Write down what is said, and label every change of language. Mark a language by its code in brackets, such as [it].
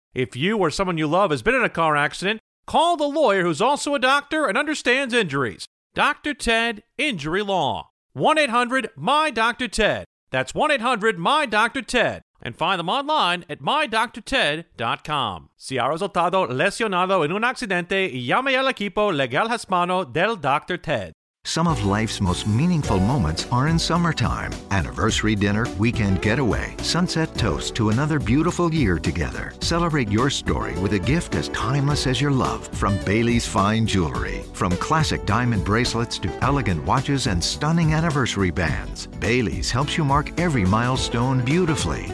[en] If you or someone you love has been in a car accident, call the lawyer who's also a doctor and understands injuries. Dr. Ted Injury Law. 1-800-MY-DR-TED. That's 1-800-MY-DR-TED. And find them online at MyDoctorTed.com. [es] Si ha resultado lesionado en un accidente, llame al equipo legal hispano del Dr. Ted. [en] Some of life's most meaningful moments are in summertime. Anniversary dinner, weekend getaway, sunset toast to another beautiful year together. Celebrate your story with a gift as timeless as your love from Bailey's Fine Jewelry. From classic diamond bracelets to elegant watches and stunning anniversary bands, Bailey's helps you mark every milestone beautifully.